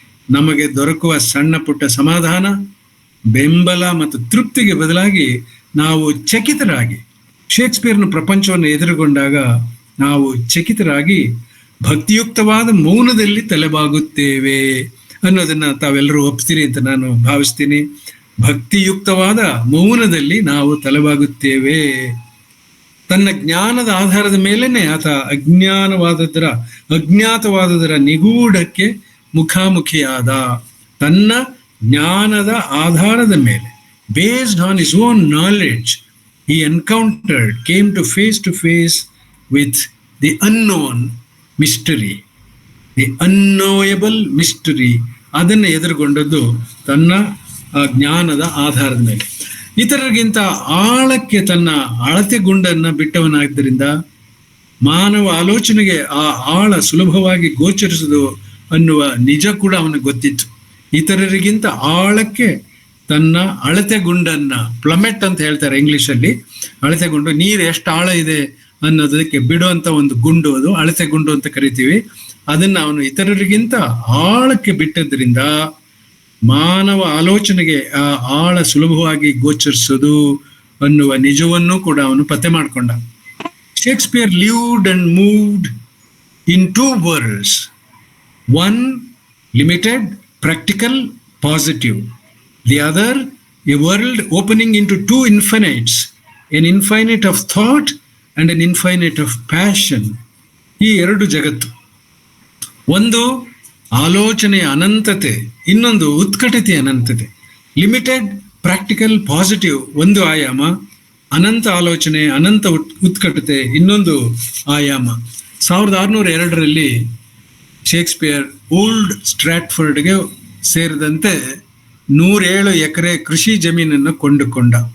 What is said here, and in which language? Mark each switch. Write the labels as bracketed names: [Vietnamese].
[Kannada] ನಮಗೆ ದೊರಕುವ ಸಣ್ಣ ಪುಟ್ಟ ಸಮಾಧಾನ, ಬೆಂಬಲ ಮತ್ತು ತೃಪ್ತಿಗೆ ಬದಲಾಗಿ ನಾವು ಚಕಿತರಾಗಿ ಶೇಕ್ಸ್ಪಿಯರ್ನ ಪ್ರಪಂಚವನ್ನು ಎದುರುಗೊಂಡಾಗ ನಾವು ಚಕಿತರಾಗಿ ಭಕ್ತಿಯುಕ್ತವಾದ ಮೌನದಲ್ಲಿ ತಲೆಬಾಗುತ್ತೇವೆ ಅನ್ನೋದನ್ನ ತಾವೆಲ್ಲರೂ ಒಪ್ತೀರಿ ಅಂತ ನಾನು ಭಾವಿಸ್ತೀನಿ. ಭಕ್ತಿಯುಕ್ತವಾದ ಮೌನದಲ್ಲಿ ನಾವು ತಲೆಬಾಗುತ್ತೇವೆ. ತನ್ನ ಜ್ಞಾನದ ಆಧಾರದ ಮೇಲೇನೆ ಆತ ಅಜ್ಞಾತವಾದದರ ನಿಗೂಢಕ್ಕೆ ಮುಖಾಮುಖಿಯಾದ. ತನ್ನ ಜ್ಞಾನದ ಆಧಾರದ ಮೇಲೆ, [English] Based on his own knowledge, he encountered, came to face with the unknown mystery, the unknowable mystery. [Kannada] ಅದನ್ನು ಎದುರುಗೊಂಡದ್ದು ತನ್ನ ಜ್ಞಾನದ ಆಧಾರದ ಮೇಲೆ. ಇತರರಿಗಿಂತ ಆಳಕ್ಕೆ ತನ್ನ ಅಳತೆ ಗುಂಡನ್ನು ಬಿಟ್ಟವನಾದ್ದರಿಂದ ಮಾನವ ಆಲೋಚನೆಗೆ ಆ ಆಳ ಸುಲಭವಾಗಿ ಗೋಚರಿಸುವುದು ಅನ್ನುವ ನಿಜ ಕೂಡ ಅವನಿಗೆ ಗೊತ್ತಿತ್ತು. ಇತರರಿಗಿಂತ ಆಳಕ್ಕೆ ತನ್ನ ಅಳತೆ ಗುಂಡನ್ನ, ಪ್ಲಮೆಟ್ ಅಂತ ಹೇಳ್ತಾರೆ ಇಂಗ್ಲಿಷಲ್ಲಿ, ಅಳತೆ ಗುಂಡು, ನೀರು ಎಷ್ಟು ಆಳ ಇದೆ ಅನ್ನೋದಕ್ಕೆ ಬಿಡುವಂತ ಒಂದು ಗುಂಡು, ಅದು ಅಳತೆ ಗುಂಡು ಅಂತ ಕರಿತೀವಿ. ಅದನ್ನ ಅವನು ಇತರರಿಗಿಂತ ಆಳಕ್ಕೆ ಬಿಟ್ಟದ್ರಿಂದ ಮಾನವ ಆಲೋಚನೆಗೆ ಆ ಆಳ ಸುಲಭವಾಗಿ ಗೋಚರಿಸೋದು ಅನ್ನುವ ನಿಜವನ್ನು ಕೂಡ ಅವನು ಪತ್ತೆ ಮಾಡಿಕೊಂಡ. [English] Shakespeare lived and moved in two worlds, one limited, practical, positive, the other a world opening into two infinites, an infinite of thought and an infinite of passion. [Kannada] ಈ ಎರಡು ಜಗತ್ತು, ಒಂದು ಆಲೋಚನೆಯ ಅನಂತತೆ, ಇನ್ನೊಂದು ಉತ್ಕಟತೆಯ ಅನಂತತೆ. [English] limited, practical, positive [Kannada] ಒಂದು ಆಯಾಮ, ಅನಂತ ಆಲೋಚನೆ, ಅನಂತ ಉತ್ಕಟತೆ ಇನ್ನೊಂದು ಆಯಾಮ. 1602 ಶೇಕ್ಸ್ಪಿಯರ್ ಓಲ್ಡ್ ಸ್ಟ್ರಾಟ್ಫರ್ಡ್ಗೆ ಸೇರಿದಂತೆ 107 ಎಕರೆ ಕೃಷಿ ಜಮೀನನ್ನು ಕೊಂಡುಕೊಂಡ.